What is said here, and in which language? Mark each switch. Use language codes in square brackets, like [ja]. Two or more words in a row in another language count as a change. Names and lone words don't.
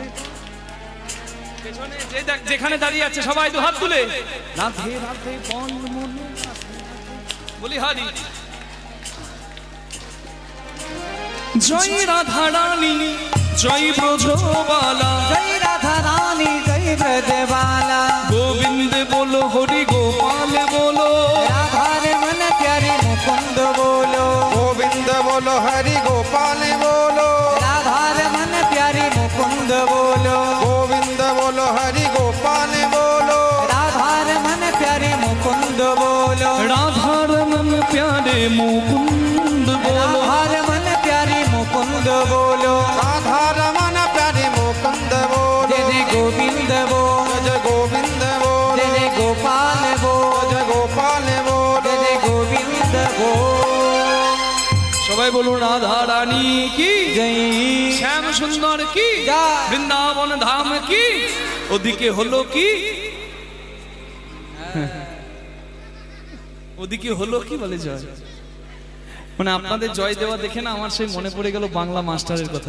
[bn] পেছনে যেখানে দাঁড়িয়ে আছে সবাই তো হাত তুলে রাধে রাধে বল মনে, বলি হারি। জয় রাধা রানী জয় ব্রজবালা, [hi] जय राधा रानी जय ब्रजबाला। गोविंद बोलो हरि गोपाल बोलो, राधा रमन प्यारे मुकुंद बोलो, गोविंद बोलो हरि गोपाल बोलो, राधा रमन प्यारे मुकुंद बोलो, गोविंद बोलो हरि गोपाल बोलो, राधा रमन प्यारे मुकुंद बोलो, राधा रमन प्यारे मुकुंद बोलो, राधा रमन प्यारे मुकुंद बोलो, राधा रमन प्यारे मुकुंद बोलो, जय जय गोविंद बोल, जय गोविंद बोलो, जय जय गोपाल बोल, जय गोपाल बोलो, जय जय गोविंद बोल। [bn] সবাই বলুন রাধা রানী কি [hi] जय [bn] শ্যাম সুন্দর কি জয়। বৃন্দাবন ধাম কি। ওদিকে হলো কি, ওদিকে হলো কি বলে জয়। মানে আপনাদের জয় দেওয়া দেখে না আমার সেই মনে পড়ে গেল বাংলা মাস্টারের কথা।